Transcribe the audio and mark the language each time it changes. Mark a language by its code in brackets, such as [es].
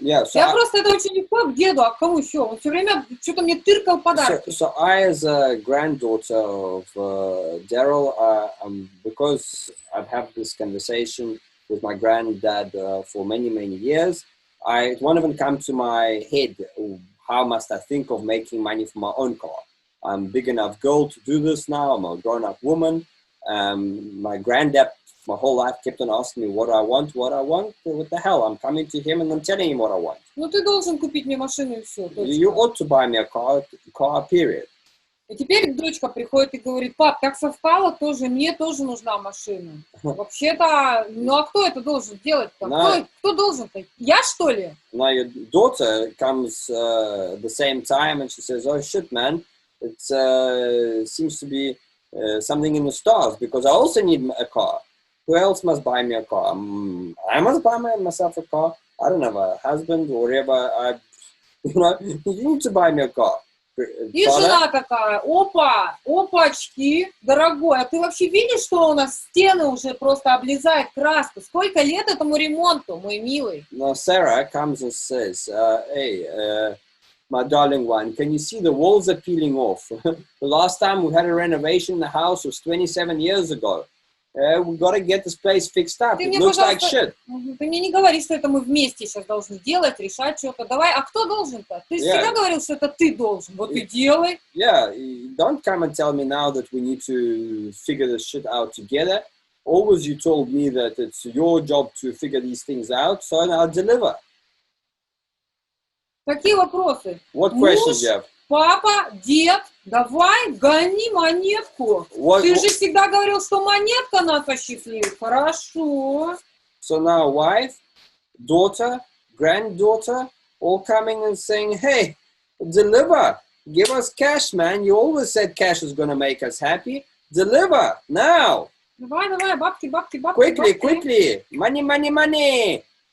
[en] Yeah, so [ru] Я просто это очень легко к деду, а к кому еще? Он все время что-то мне тыркал подарки. [en] So I, as a granddaughter of Derrell, because I've had this conversation with my granddad for many, many years, it won't even come to my head, how must I think of making money for my own car? I'm a big enough girl to do this now. I'm a grown-up woman. My granddad, my whole life, kept on asking me what I want. What the hell? I'm coming to him and I'm telling him what I want. [ru] Ну, ты должен купить мне машину и все. [en] You ought to buy me a car, period. [ru] И теперь дочка приходит и говорит: пап, так совпало тоже, мне тоже нужна машина. Вообще-то, ну а кто это должен делать-то? Кто должен-то? Я, что ли? [en] Now your daughter comes the same time and she says, oh shit, man, it seems to be something in the stars because I also need a car. Who else must buy me a car? I must buy myself a car. I don't have a husband or whatever. You need to buy me a car. [ru] И жена такая: опа, опачки, дорогой, а ты вообще видишь, что у нас стены уже просто облезает краска? Сколько лет этому ремонту, мой милый? [en] Now Sarah comes and says, hey, my darling one, can you see the walls are peeling off? The last time we had a renovation in the house was 27 years ago. We've got to get this place fixed up. It looks like shit. [ru] Ты мне не говори, что это мы вместе сейчас должны делать, решать что-то. Давай, а кто должен-то? Ты всегда говорил, что это ты должен. Вот и делай. [en] Yeah, don't come and tell me now that we need to figure this shit out together. Always you told me that it's your job to figure these things out, so I'll deliver. [ru] Какие вопросы? [en] What questions you have? [ru] Папа, дед, давай, гони монетку. Ты же всегда говорил, что монетка нас осчастливит. Хорошо. [en] So now wife, daughter, granddaughter, all coming and saying, hey, deliver. Give us cash, man. You always said cash is going to make us happy. Deliver, now. [ru] Давай, бабки. [en] Quickly. Money.